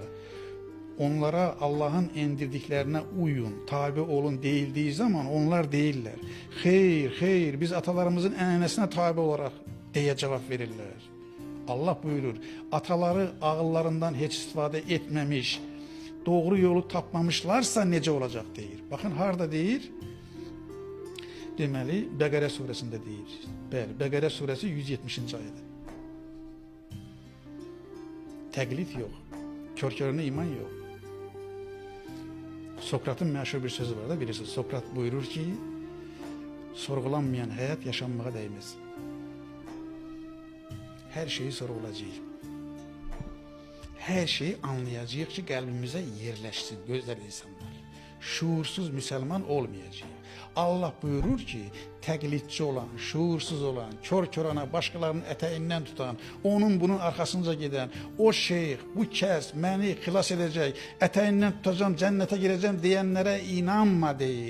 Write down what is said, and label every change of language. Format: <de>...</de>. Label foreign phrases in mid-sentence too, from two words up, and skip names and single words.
<tr>Onlara Allah'ın indirdiklerine uyun, tabi olun değildiği zaman onlar değiller. Hayır, hayır, biz atalarımızın enanesine tabi olarak diye cevap verirler. Allah buyurur, ataları ağıllarından hiç istifade etmemiş, doğru yolu tapmamışlarsa nece olacak deyir.</tr> <az>Bakın harda deyir? Deməli, Bəqərə suresinde deyir. Bəli, Bəqərə suresi 170. ayədə. Təqlid yox, kör-körünə iman yox.</az> <tr>Sokrat'ın meşhur bir sözü var da bilirsiniz. Sokrat buyurur ki, sorgulanmayan hayat yaşanmağa değmez. Her şeyi sorgulayacağız. Her şeyi anlayacağız ki kalbimize yerleşsin gözler insanlar. Şuursuz Müslüman olmayacağız. Allah buyurur ki, təqlidçi olan, şuursuz olan, kör-körana başkalarının eteğinden tutan, onun bunun arkasınca giden, o şeyh, bu kəs məni xilas edecek, eteğinden tutacağım, cennete gireceğim diyenlere inanma deyir.</tr>